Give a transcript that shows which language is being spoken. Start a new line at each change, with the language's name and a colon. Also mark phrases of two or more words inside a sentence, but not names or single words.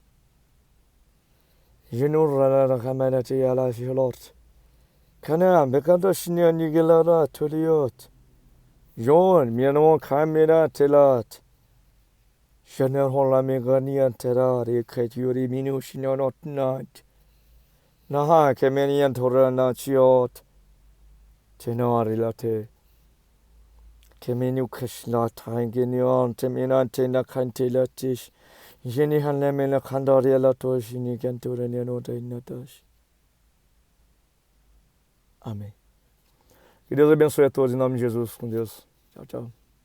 Portuguese: Jinurra la kamene tielas yolot. Kana bekando shinya nigelara toliot. Yon miano kamera telat. Shaner Holamigania Terrari Kajuri Minusino not night. Naha Kemenian Torana Chiot Tenori Latte Kemenu Kashlat Hanginion Teminante Nakantilatish Jenny Hanemena Kandaria Latosh Nikanturaniano Natash. Amém. Que Deus abençoe a todos em nome de Jesus. Com Deus. Tchau, tchau.